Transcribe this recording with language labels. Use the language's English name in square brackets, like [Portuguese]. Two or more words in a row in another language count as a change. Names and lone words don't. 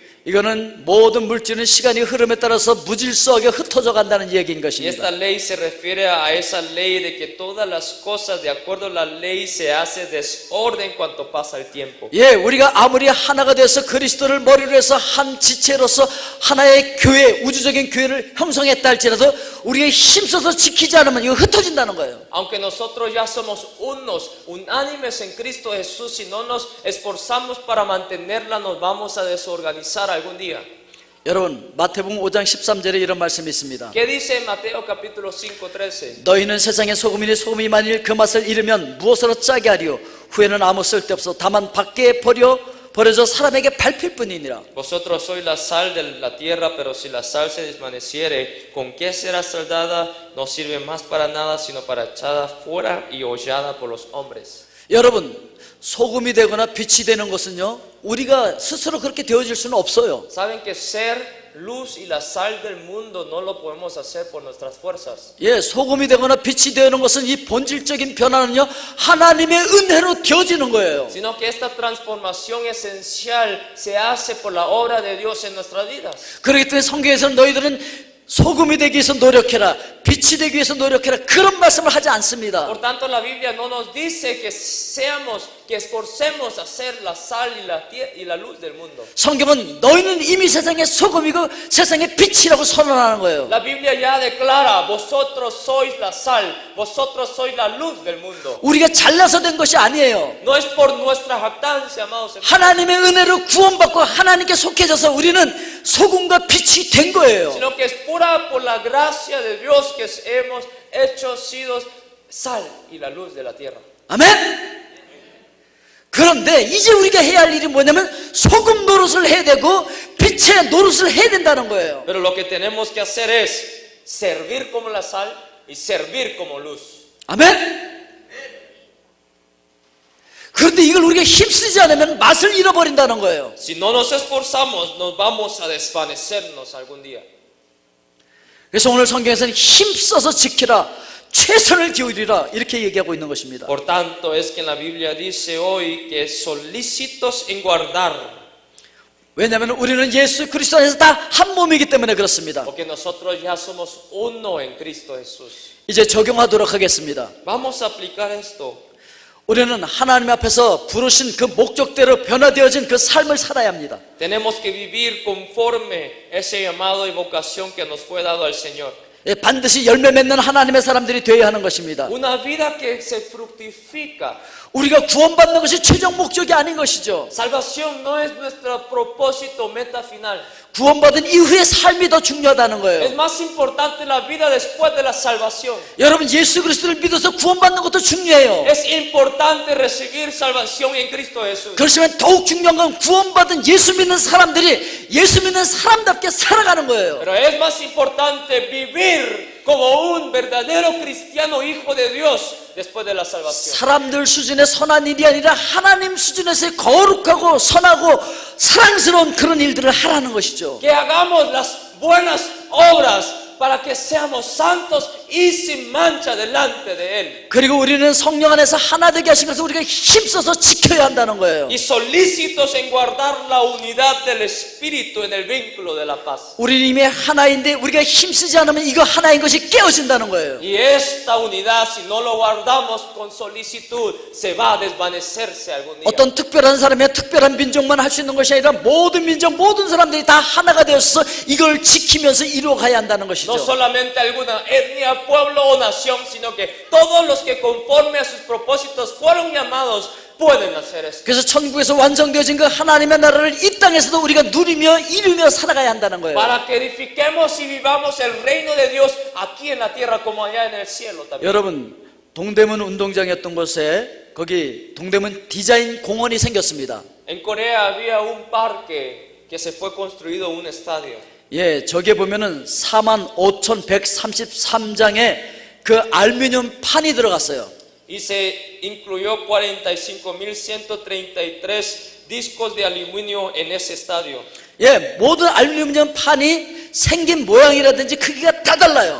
[Korean] 이거는 모든 물질은 시간이 흐름에 따라서 무질서하게 흩어져 간다는 얘기인 [Spanish] Y [Korean] 것입니다. [Spanish] esta ley se refiere a esa ley de que todas las cosas de acuerdo a la ley se hace desorden cuando pasa el tiempo. [Korean] 예, 우리가 아무리 하나가 돼서 그리스도를 머리로 해서 한 지체로서 하나의 교회, 우주적인 교회를 형성했다 할지라도 우리가 힘써서 지키지 않으면 이거 흩어진다는 거예요. [Spanish] Aunque nosotros ya somos unos, unánimes en Cristo Jesús, si no nos esforzamos para mantenerla, nos vamos a desorganizar algún día. [Korean] 여러분 마태복음 5장 13절에 이런 말씀이 있습니다. [Spanish] ¿Qué dice en Mateo capítulo 5:13? [Korean] 너희는 세상의 소금이니 소금이 만일 그 맛을 잃으면 무엇으로 짜게 하리요 후에는 아무 쓸데없어 다만 밖에 버려져 사람에게 밟힐 뿐이니라. [Spanish] Vosotros sois la sal de la tierra, pero si la sal se desvaneciere, ¿con qué será saldada? No sirve más para nada, sino para echada fuera y hollada por los hombres. [Korean] 여러분 소금이 되거나 빛이 되는 것은요 우리가 스스로 그렇게 되어질 수는 없어요. [Spanish] Saben que ser luz y la sal del mundo no lo podemos hacer por nuestras fuerzas. [Korean] 예, 소금이 되거나 빛이 되는 것은 이 본질적인 변화는요, 하나님의 은혜로 되어지는 거예요. [Spanish] Sino que esta transformación esencial se hace por la obra de Dios en nuestras vidas. [Korean] 그렇기 때문에 성경에서는 너희들은 소금이 되기 위해서 노력해라, 빛이 되기 위해서 노력해라, 그런 말씀을 하지 않습니다. [Spanish] Por tanto, la Biblia no nos dice que seamos, que esforcemos a ser la sal y la luz del mundo. [Korean] 성경은 너희는 이미 세상의 소금이고 세상의 빛이라고 선언하는 거예요. [Spanish] La Biblia ya declara, vosotros sois la sal, vosotros sois la luz del mundo. [Korean] 우리가 잘나서 된 것이 아니에요. [Spanish] No es por nuestra jactancia, amados hermanos, [Korean] 하나님의 은혜로 구원받고 하나님께 속해져서 우리는 소금과 빛이 된 거예요. [Spanish] sino que es pura por la gracia de Dios que hemos hecho sido sal y la luz de la tierra. [Korean] 아멘. 그런데 이제 우리가 해야 할 일이 뭐냐면 소금 노릇을 해야 되고 빛의 노릇을 해야 된다는 거예요. [Spanish] Pero lo que tenemos que hacer es servir como la sal y servir como luz. [Korean] 아멘. 그런데 이걸 우리가 힘쓰지 않으면 맛을 잃어버린다는 거예요. [Spanish] Si no nos esforzamos, nos vamos a desvanecernos algún día. [Korean] 그래서 오늘 성경에서는 힘써서 지키라, 최선을 기울이라 이렇게 얘기하고 있는 것입니다. [Spanish] Por tanto, es que en la Biblia dice hoy que solícitos en guardar, [Korean] 왜냐하면 우리는 예수 그리스도 안에서 다 한 몸이기 때문에 그렇습니다. [Spanish] porque nosotros ya somos uno en Cristo Jesús. [Korean] 이제 적용하도록 하겠습니다. [Spanish] Vamos a aplicar esto. [Korean] 우리는 하나님 앞에서 부르신 그 목적대로 변화되어진 그 삶을 살아야 합니다. [Spanish] Tenemos que vivir conforme ese llamado y vocación que nos fue dado al Señor. [Korean] 예, 반드시 열매 맺는 하나님의 사람들이 되어야 하는 것입니다. [Spanish] Una vida que se fructifica. [Korean] 우리가 구원받는 것이 최종 목적이 아닌 것이죠. [Spanish] Salvación no es nuestro propósito, meta final. [Korean] 구원받은 이후의 삶이 더 중요하다는 [Spanish] Es [Korean] 거예요. [Spanish] más importante la vida después de la salvación. [Korean] 여러분, 예수 그리스도를 믿어서 구원받는 것도 중요해요. [Spanish] Es importante recibir salvación en Cristo Jesús. [Korean] 그렇지만 더욱 중요한 건 구원받은 예수 믿는 사람들이 예수 믿는 사람답게 살아가는 거예요. [Spanish] Pero es más importante vivir como un verdadero cristiano hijo de Dios después de la salvación. [Korean] 사람들 수준의 선한 일이 아니라 하나님 수준에서의 거룩하고 선하고 사랑스러운 그런 일들을 하라는 것이죠. [Spanish] Que hagamos las buenas obras para que seamos santos y sin mancha delante de Él. [Korean] 그리고 우리는 성령 안에서 하나 되게 하신 것을 우리가 힘써서 지켜야 한다는 거예요. [Spanish] Y solícitos en guardar la unidad del Espíritu en el vínculo de la paz. [Korean] 우리는 이미 하나인데 우리가 힘쓰지 않으면 이거 하나인 것이 깨어진다는 거예요. [Spanish] Y esta unidad, si no lo guardamos con solicitud, se va a desvanecerse algún día. [Korean] 어떤 특별한 사람이 특별한 민족만 할 수 있는 것이 아니라 모든 민족, 모든 사람들이 다 하나가 되어서 이걸 지키면서 이루어가야 한다는 것이죠. [Spanish] No solamente alguna etnia, pueblo o nación, sino que todos los que conforme a sus propósitos fueron llamados pueden hacer esto. [Korean] 그래서 천국에서 완성되어진 그 하나님의 나라를 이 땅에서도 우리가 누리며 이루며 살아가야 한다는 거예요. [Spanish] Para que edifiquemos y vivamos el reino de Dios aquí en la tierra como allá en el cielo también. [Korean] 여러분, 동대문 운동장이었던 곳에 거기 동대문 디자인 공원이 생겼습니다. [Spanish] En Corea había un parque que se fue construido un estadio. [Korean] 예, 저기에 보면은 45,133장의 그 알루미늄 판이 들어갔어요. [Spanish] Y se incluyó 45.133 discos de aluminio en ese estadio. [Korean] 예, 모든 알루미늄 판이 생긴 모양이라든지 크기가 다 달라요.